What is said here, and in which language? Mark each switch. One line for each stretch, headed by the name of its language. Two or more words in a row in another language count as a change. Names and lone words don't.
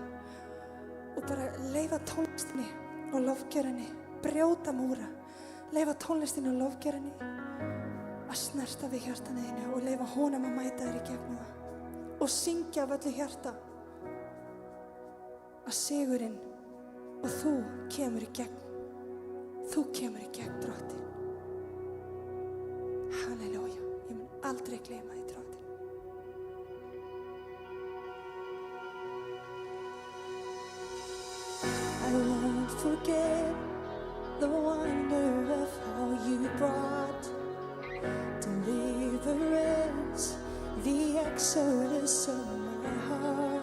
Icelandic: Og bara leyfa tónlistinni og lofgjörunni, brjóta múra, leyfa tónlistinni og lofgjörunni að snerta við hjartanu þínu og leyfa honum að mæta þér í gegnum það og syngja af öllu hjarta að sigurinn og þú kemur í gegn, Drottinn. Halleluja, ég mun aldrei gleyma því, Drottinn.
English: I won't forget the wonder of how you brought deliverance, the exodus of my heart.